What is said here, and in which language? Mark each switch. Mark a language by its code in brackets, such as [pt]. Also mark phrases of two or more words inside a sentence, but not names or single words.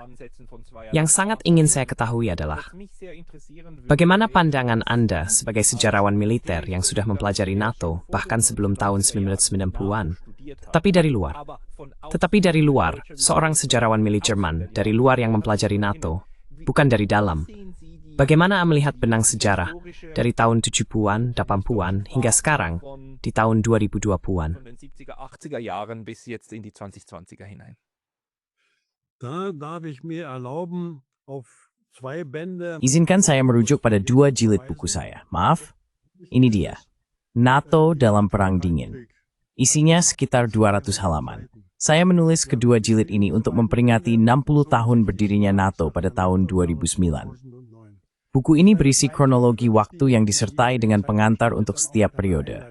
[id] Yang sangat ingin saya ketahui adalah, bagaimana pandangan Anda sebagai sejarawan militer yang sudah mempelajari NATO bahkan sebelum tahun 1990-an, tetapi dari luar, seorang sejarawan milik Jerman dari luar yang mempelajari NATO, bukan dari dalam. Bagaimana melihat benang sejarah dari tahun 70-an, 80-an hingga sekarang di tahun 2020-an? [de] von den 70er, 80er Jahren bis jetzt in die 2020er hinein. Da darf ich mir erlauben, auf 2 Bände [id] Izinkan saya merujuk pada 2 jilid buku saya. Maaf, ini dia. NATO dalam Perang Dingin. Isinya sekitar 200 halaman. Saya menulis kedua jilid ini untuk memperingati 60 tahun berdirinya NATO pada tahun 2009. Buku ini berisi kronologi waktu yang disertai dengan pengantar untuk setiap periode.